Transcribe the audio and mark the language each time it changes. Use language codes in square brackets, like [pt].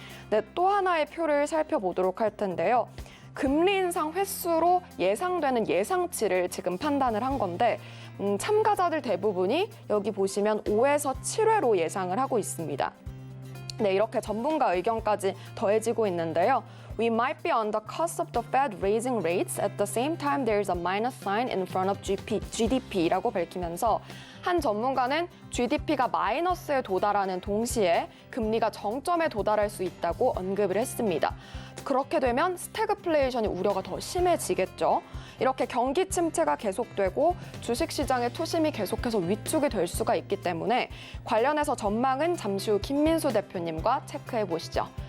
[ko] 네, 또 하나의 표를 살펴보도록 할 텐데요. 금리 인상 횟수로 예상되는 예상치를 지금 판단을 한 건데 참가자들 대부분이 여기 보시면 5에서 7회로 예상을 하고 있습니다. 네, 이렇게 전문가 의견까지 더해지고 있는데요. [en] We might be on the cusp of the Fed raising rates. At the same time, there is a minus sign in front of GDP [ko] 라고 밝히면서 한 전문가는 GDP가 마이너스에 도달하는 동시에 금리가 정점에 도달할 수 있다고 언급을 했습니다. 그렇게 되면 스태그플레이션이 우려가 더 심해지겠죠. 이렇게 경기 침체가 계속되고 주식시장의 투심이 계속해서 위축이 될 수가 있기 때문에 관련해서 전망은 잠시 후 김민수 대표님과 체크해 보시죠.